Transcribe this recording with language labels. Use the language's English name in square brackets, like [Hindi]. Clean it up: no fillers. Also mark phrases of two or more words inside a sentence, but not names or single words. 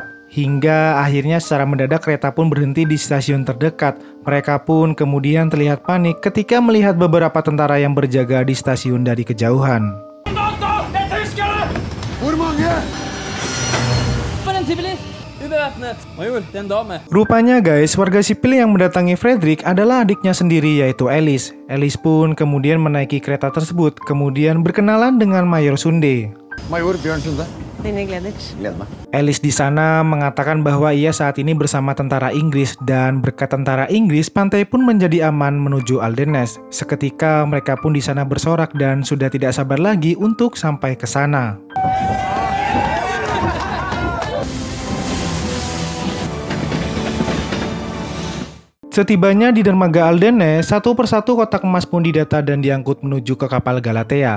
[Indonesian] Hingga akhirnya secara mendadak kereta pun berhenti di stasiun terdekat. Mereka pun kemudian terlihat panik ketika melihat beberapa tentara yang berjaga di stasiun dari kejauhan. [Norwegian] Major, det är en dame. [Indonesian] Rupanya guys, warga sipil yang mendatangi Fredrik adalah adiknya sendiri yaitu Alice. Alice pun kemudian menaiki kereta tersebut, kemudian berkenalan dengan Mayor Sunde. [Norwegian] Major Bjørn Sunde. Gleder meg. [Indonesian] Alice di sana mengatakan bahwa ia saat ini bersama tentara Inggris dan berkat tentara Inggris, pantai pun menjadi aman menuju Aldenes. Seketika mereka pun di sana bersorak dan sudah tidak sabar lagi untuk sampai ke sana. Setibanya di dermaga Aldenes, satu persatu kotak emas pun didata dan diangkut menuju ke kapal Galatea.